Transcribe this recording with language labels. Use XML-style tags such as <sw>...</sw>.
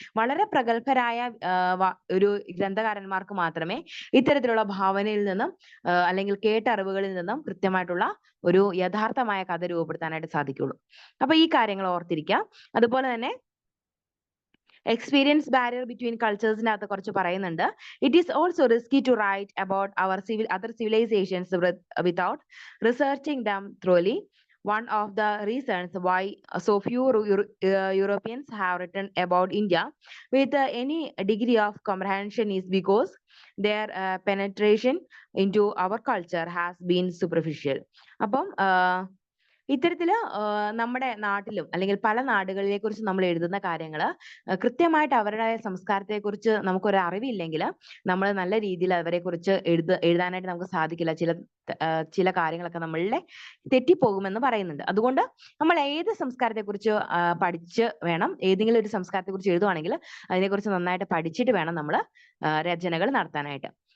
<ml>വളരെ പ്രഗത്ഭരായ ഒരു ഗ്രന്ഥകാരന്മാർക്ക് മാത്രമേ ഇത്തരത്തിലുള്ള ഭാവനയിൽ നിന്നും അല്ലെങ്കിൽ കേട്ടറിവുകളിൽ നിന്നും കൃത്യമായിട്ടുള്ള ഒരു യഥാർത്ഥമായ കഥ രൂപപ്പെടുത്താനായിട്ട് സാധിക്കുള്ളൂ. അപ്പൊ ഈ കാര്യങ്ങൾ ഓർത്തിരിക്കാം. അതുപോലെ തന്നെ</ml> <en>experience barrier between</en> <ml>കൾച്ചേഴ്സിനകത്ത് കുറച്ച് പറയുന്നുണ്ട്.</ml> <en>It is also risky to write about our other civilisations without researching them thoroughly. One of the reasons why so few Europeans have written about India with any degree of comprehension is because their penetration into our culture has been superficial.</en> <ml>അപ്പം ഇത്തരത്തില് നമ്മുടെ നാട്ടിലും അല്ലെങ്കിൽ പല നാടുകളെ കുറിച്ച് നമ്മൾ എഴുതുന്ന കാര്യങ്ങൾ കൃത്യമായിട്ട് അവരുടെ സംസ്കാരത്തെക്കുറിച്ച് നമുക്കൊരു അറിവില്ലെങ്കിൽ നമ്മൾ നല്ല രീതിയിൽ അവരെ കുറിച്ച് എഴുതാനായിട്ട് നമുക്ക് സാധിക്കില്ല. ചില കാര്യങ്ങളൊക്കെ നമ്മളിലെ തെറ്റിപ്പോകുമെന്ന് പറയുന്നുണ്ട്. അതുകൊണ്ട് നമ്മൾ ഏത് സംസ്കാരത്തെക്കുറിച്ച് പഠിച്ച് വേണം, ഏതെങ്കിലും ഒരു സംസ്കാരത്തെക്കുറിച്ച് എഴുതുവാണെങ്കിൽ അതിനെക്കുറിച്ച് നന്നായിട്ട് പഠിച്ചിട്ട് വേണം നമ്മൾ രചനകൾ നടത്താനായിട്ട്.</ml>